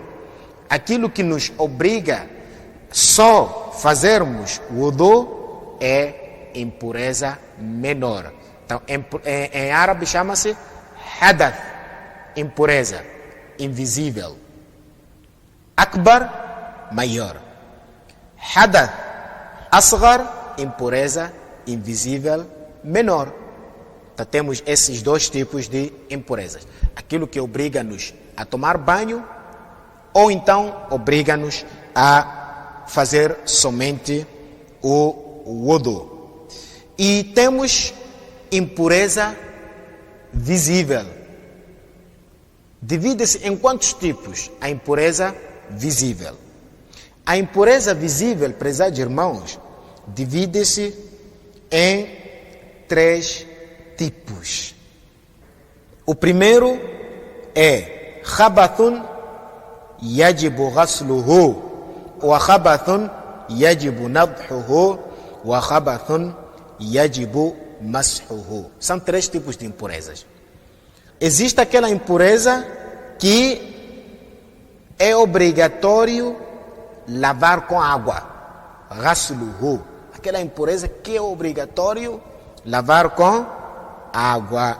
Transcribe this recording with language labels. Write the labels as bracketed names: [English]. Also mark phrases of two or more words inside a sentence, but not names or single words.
[Portuguese] Aquilo que nos obriga só fazermos wudu é impureza menor. Então, em árabe chama-se hadath, impureza invisível. Akbar, maior. [Arabic] حدث أصغر, [Portuguese] impureza invisível menor. Então, temos esses dois tipos de impurezas. Aquilo que obriga-nos a tomar banho, ou então obriga-nos a fazer somente o wudu. E temos impureza visível. Divide-se em quantos tipos? A impureza visível. A impureza visível, prezados irmãos, divide-se em 3 tipos. O primeiro é [Arabic] خبث يجب غسله و خبث يجب نضحه و خبث يجب مسحه. [Portuguese] São 3 tipos de impurezas. Existe aquela impureza que é obrigatório lavar com água, ghasluhu. Aquela impureza que é obrigatório lavar com água.